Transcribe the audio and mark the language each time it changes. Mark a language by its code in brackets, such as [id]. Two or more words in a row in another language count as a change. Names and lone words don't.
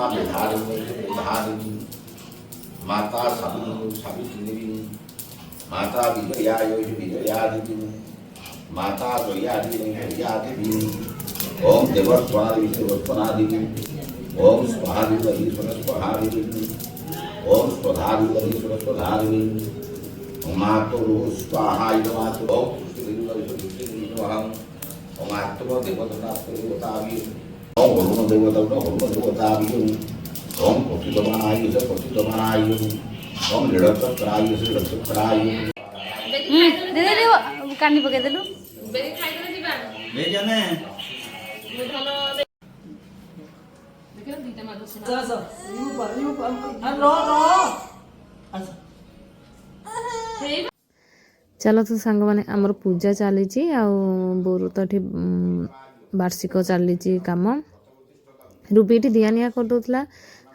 [sa] विधारिणी माता सावित्री माता विजयादिनी माता जयादिनी ओम देवस्वनादिनी ओम स्वाहादिनी स्वधारिणी ओम स्वधारिणी स्वधारिणी मातो स्वाहा ओम ओम आत्म देवता ओम वरुण देवता ओम पतितमानाय ओम लीलचक्राय लीलचक्राय [or] କାନି ପକେଇଦେଲୁ ଚାଲ ତ ସାଙ୍ଗମାନେ ଆମର ପୂଜା ଚାଲିଛି ଆଉ ବୋଉର ତ ଏଠି ବାର୍ଷିକ ଚାଲିଛି କାମ ରୁବି ଏଠି ଦିଆ ନିଆ କରିଦେଉଥିଲା ଆଉ